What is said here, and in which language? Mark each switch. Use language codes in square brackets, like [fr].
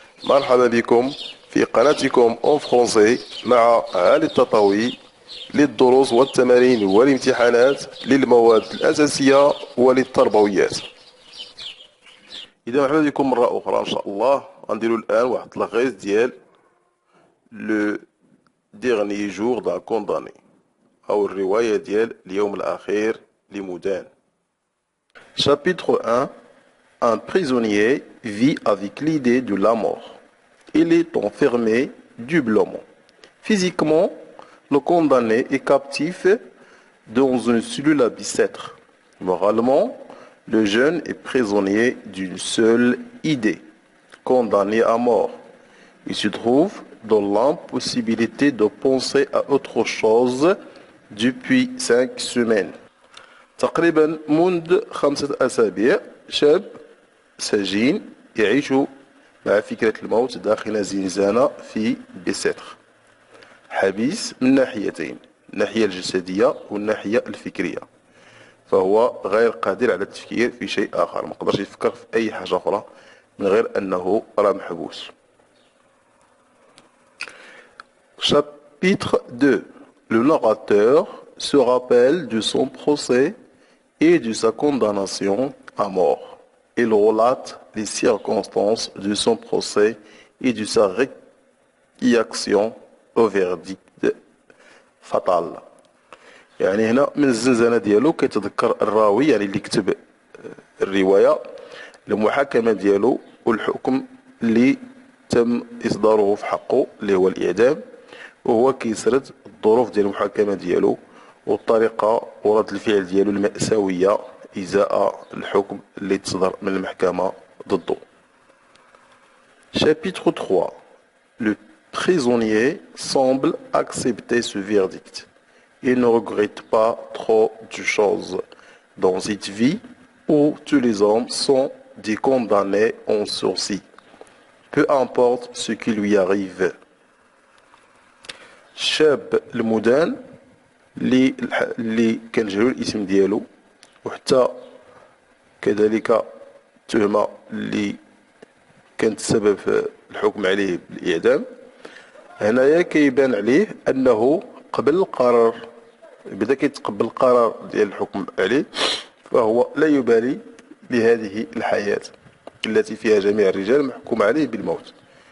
[ar] مرحبا بكم في قناتكم اون فرونسي مع علي التطاوي للدروس والتمارين والامتحانات للمواد الأساسية وللتربويات. إذا مرحبا بكم مرة أخرى إن شاء الله. غنديرو الآن واحد لاغيز ديال لو ديغني جور دان كونداني أو الرواية ديال اليوم الأخير لمدان. [fr] Chapitre 1. Un prisonnier vit avec l'idée de la mort. Il est enfermé doublement. Physiquement, le condamné est captif dans une cellule à Bicêtre. Moralement, le jeune est prisonnier d'une seule idée, condamné à mort. Il se trouve dans l'impossibilité de penser à autre chose depuis 5 semaines. [ar] تقريبا منذ 5 أسابيع شاب سجين يعيش مع فكرة الموت داخل زنزانة في بيسيتر. حبيس من ناحيتين، الناحية الجسدية والناحية الفكرية، فهو غير قادر على التفكير في شيء آخر، ما قدرش يفكر في أي حاجة أخرى من غير أنه راه محبوس. [fr] Chapitre 2. Le narrateur se rappelle de son procès et de sa condamnation à mort. Il relate les circonstances de son procès et de sa réaction au verdict fatal. [ar] يعني هنا من الزنزانة ديالو كيتذكر الراوي يعني اللي كتب الرواية المحاكمة ديالو والحكم اللي تم إصداره في حقه اللي هو الإعدام، وهو كيسرد الظروف ديال المحاكمة ديالو والطريقة ورد الفعل ديالو المأساوية إزاء الحكم اللي تصدر من المحكمة ضده. [fr] Chapitre 3. Le prisonnier semble accepter ce verdict. Il ne regrette pas trop de choses dans cette vie où tous les hommes sont des condamnés en sursis. Peu importe ce qui lui arrive. [ar] الشاب المدان اللي كان جهول الاسم ديالو وحتى كذلك التهمة اللي كانت السبب في الحكم عليه بالإعدام، هنايا كيبان عليه أنه قبل القرار بدا كيتقبل القرار ديال الحكم عليه، فهو لا يبالي بهذه الحياة التي فيها جميع الرجال محكوم عليه بالموت.